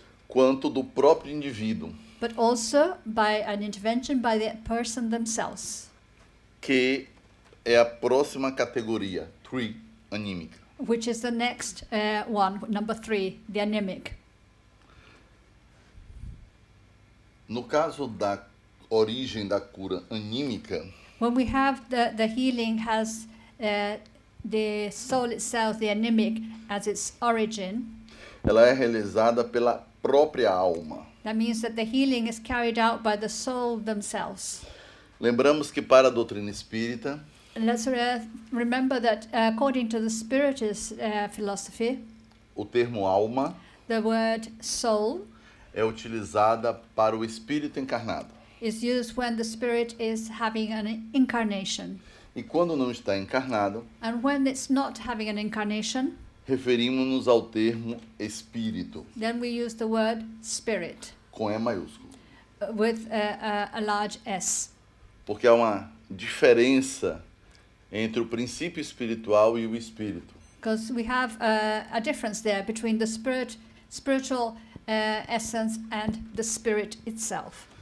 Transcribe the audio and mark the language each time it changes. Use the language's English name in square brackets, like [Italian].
[Portuguese] quanto do próprio indivíduo, [English] but also by an intervention by the person themselves, [Portuguese] que é a próxima categoria, 3, anímica. [English] which is the next one, number 3, the anemic. [Portuguese] No caso da origem da cura anímica, [English] When we have the healing has the soul itself, the anemic, as its origin, [Portuguese] ela é realizada pela própria alma. [English] that means that the healing is carried out by the soul themselves. [Portuguese] Lembramos que para a doutrina espírita, [English] And let's remember that according to the Spiritist philosophy, [Portuguese] o termo alma [English] the word soul [Portuguese] é utilizada para o espírito encarnado. [English] is used when the spirit is having an incarnation. [Portuguese] E quando não está encarnado, [English] And when it's not having an incarnation, [Portuguese] referimos-nos ao termo espírito, [English] then we use the word spirit [Portuguese] com E maiúsculo. [English] with a large S. [Portuguese] Porque há uma diferença entre o princípio espiritual e o espírito. [English] Because we have a difference there between the spiritual essence and the spirit itself.